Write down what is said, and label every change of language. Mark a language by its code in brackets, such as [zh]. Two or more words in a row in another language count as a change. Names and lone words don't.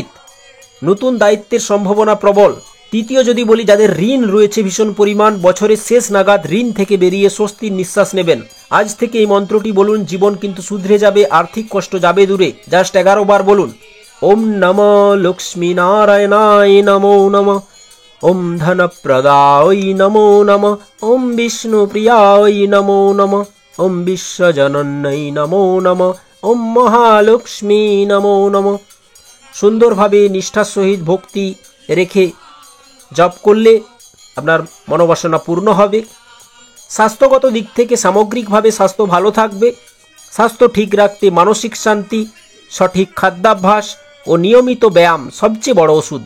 [bn] নতুন দায়িত্বের সম্ভাবনা প্রবল। তৃতীয় যদি বলি, যাদের ঋণ রয়েছে ভীষণ পরিমাণ, বছরের শেষ নাগাদ ঋণ থেকে বেরিয়ে স্বস্তির নিঃশ্বাস নেবেন। আজ থেকে এই মন্ত্রটি বলুন, জীবন কিন্তু শুধরে যাবে, আর্থিক কষ্ট যাবে দূরে। জাস্ট 11 বার বলুন। [sa] ওম নমঃ লক্ষ্মী নারায়ণায় নমো নমঃ। ওম ধনপ্রদায় নমো নমঃ, ওম বিষ্ণুপ্রিয়ায় নমো নমঃ, ওম বিশ্বজনন্যৈ নমো নমঃ, ওম মহালক্ষ্মী নমো নমঃ। [bn] সুন্দরভাবে নিষ্ঠার সহিত ভক্তি রেখে জপ করলে আপনার মনোবাসনা পূর্ণ হবে। স্বাস্থ্যগত দিক থেকে সামগ্রিকভাবে স্বাস্থ্য ভালো থাকবে। স্বাস্থ্য ঠিক রাখতে মানসিক শান্তি, সঠিক খাদ্যাভ্যাস ও নিয়মিত ব্যায়াম সবচেয়ে বড় ওষুধ।